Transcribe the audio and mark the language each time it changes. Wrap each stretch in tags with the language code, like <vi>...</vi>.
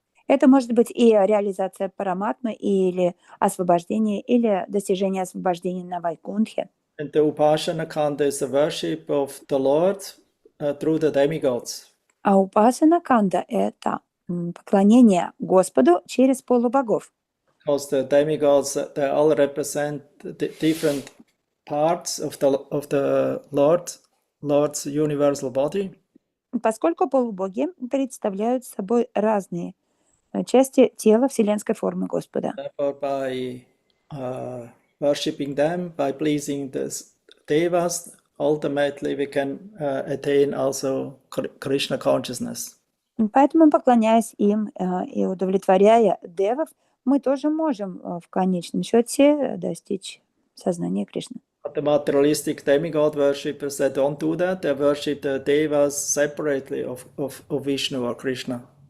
<ru>Это может быть и реализация параматмы, или освобождение, или достижение освобождения на Вайкунтхе.</ru> <en>And the Upasana Kanda is the worship of the Lord through the demigods.</en> <ru>А упасана канда — это поклонение Господу через полубогов.</ru> <en>Because the demigods, they all represent the different parts of the Lord's universal body.</en> <ru>Поскольку полубоги представляют собой разные части тела вселенской формы Господа.</ru> <en>Therefore, by worshipping them, by pleasing the devas, ultimately we can attain also Krishna consciousness.</en> <ru>Поэтому, поклоняясь им и удовлетворяя девов, мы тоже можем в конечном счете достичь сознания Кришны.</ru> <en>But the materialistic demigod worshippers, they don't do that. They worship the devas separately of Vishnu or Krishna.</en>